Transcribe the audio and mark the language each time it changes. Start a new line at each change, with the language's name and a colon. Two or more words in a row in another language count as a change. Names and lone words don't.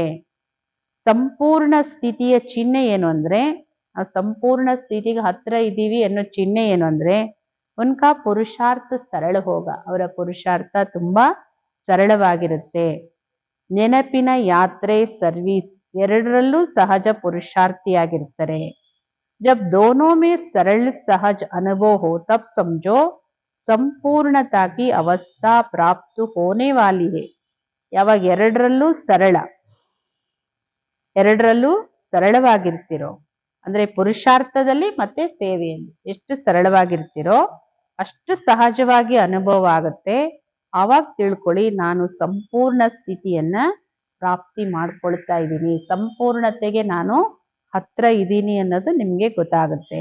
Kannada: ಸಂಪೂರ್ಣ ಸ್ಥಿತಿಯ ಚಿಹ್ನೆ ಏನು ಅಂದ್ರೆ, ಆ ಸಂಪೂರ್ಣ ಸ್ಥಿತಿಗೆ ಹತ್ರ ಇದ್ದೀವಿ ಅನ್ನೋ ಚಿಹ್ನೆ ಏನು ಅಂದ್ರೆ
Hindi: उनका पुरुषार्थ सरल होगा.
Kannada: ಅವರ ಪುರುಷಾರ್ಥ ತುಂಬಾ ಸರಳವಾಗಿರುತ್ತೆ. ನೆನಪಿನ ಯಾತ್ರೆ, ಸರ್ವಿಸ್ ಎರಡರಲ್ಲೂ ಸಹಜ ಪುರುಷಾರ್ಥಿಯಾಗಿರ್ತಾರೆ.
Hindi: जब दोनों में सरल सहज अनुभव हो तब समझो संपूर्णता की अवस्था प्राप्त होने वाली है.
Kannada: ಯಾವಾಗ ಎರಡರಲ್ಲೂ ಸರಳವಾಗಿರ್ತಿರೋ ಅಂದ್ರೆ ಪುರುಷಾರ್ಥದಲ್ಲಿ ಮತ್ತೆ ಸೇವೆಯಲ್ಲಿ ಎಷ್ಟು ಸರಳವಾಗಿರ್ತಿರೋ ಅಷ್ಟು ಸಹಜವಾಗಿ ಅನುಭವ ಆಗುತ್ತೆ. ಆವಾಗ ತಿಳ್ಕೊಳ್ಳಿ ನಾನು ಸಂಪೂರ್ಣ ಸ್ಥಿತಿಯನ್ನ ಪ್ರಾಪ್ತಿ ಮಾಡ್ಕೊಳ್ತಾ ಇದ್ದೀನಿ, ಸಂಪೂರ್ಣತೆಗೆ ನಾನು ಹತ್ರ ಇದ್ದೀನಿ ಅನ್ನೋದು ನಿಮ್ಗೆ ಗೊತ್ತಾಗುತ್ತೆ.